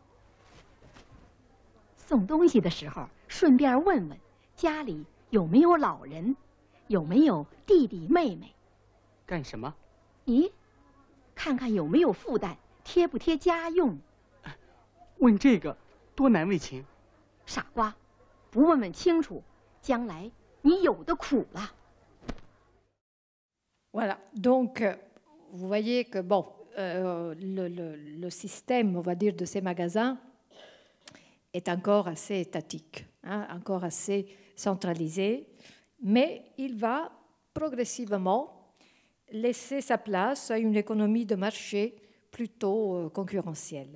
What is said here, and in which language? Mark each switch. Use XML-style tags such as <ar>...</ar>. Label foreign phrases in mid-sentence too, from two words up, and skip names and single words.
<zh>送东西的时候，顺便问问家里有没有老人，有没有弟弟妹妹。干什么？咦，看看有没有负担，贴不贴家用。问这个多难为情。傻瓜，不问问清楚，将来你有的苦了。</zh> <fr>Voilà, donc vous voyez que bon, le système, on va dire, de ces magasins est encore assez étatique, hein, encore assez centralisé, mais il va progressivement laisser sa place à une économie de marché plutôt concurrentielle.</fr>